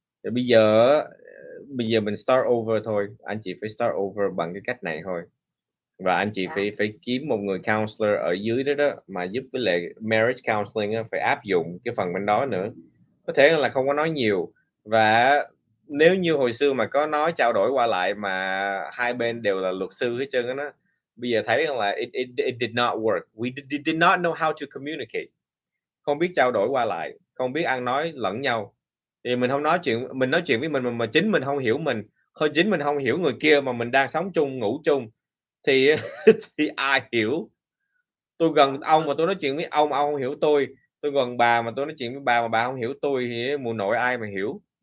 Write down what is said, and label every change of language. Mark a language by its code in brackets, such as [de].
[vi] Thì bây giờ mình [en] start over [vi] thôi, anh chị phải start over bằng cái cách này thôi, và anh chị phải kiếm một người counselor ở dưới đó mà giúp với lại [en] marriage counseling [vi] phải áp dụng cái phần bên đó nữa. Có thể là không có nói nhiều, và nếu như hồi xưa mà có nói trao đổi qua lại mà hai bên đều là luật sư hết trơn á, bây giờ thấy là [en] it did not work. We did not know how to communicate. [vi] Không biết trao đổi qua lại, không biết ăn nói lẫn nhau. Thì mình không nói chuyện, mình nói chuyện với mình mà chính mình không hiểu mình, chính mình không hiểu người kia, mà mình đang sống chung, ngủ chung, thì thì ai hiểu? Tôi gần ông mà tôi nói chuyện với ông không hiểu tôi gần bà mà tôi nói chuyện với bà mà bà không hiểu tôi thì mụ nội ai mà hiểu.